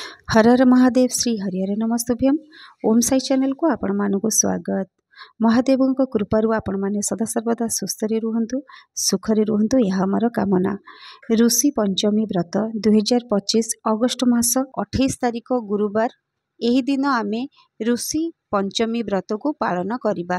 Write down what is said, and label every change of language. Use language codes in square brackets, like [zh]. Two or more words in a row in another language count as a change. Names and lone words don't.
[sa] हर हर महादेव श्री हरिहर नमस्तुभ्यम। [or] ଓମ ସାଇ ଚ୍ୟାନେଲ କୁ ଆପଣ ମାନଙ୍କ ସ୍ୱାଗତ। ମହାଦେବ କୃପାରୁ ଆପଣ ମାନେ ସଦାସର୍ବଦା ସୁସ୍ଥ ରୁହନ୍ତୁ ସୁଖରେ ରୁହନ୍ତୁ ଏହା ଆମର କାମନା। ଋଷି ପଞ୍ଚମୀ ବ୍ରତ 2025 ଅଗଷ୍ଟ ମାସ 28 ତାରିଖ ଗୁରୁବାର। ଏହି ଦିନ ଆମେ ଋଷି ପଞ୍ଚମୀ ବ୍ରତ କୁ ପାଳନ କରିବା।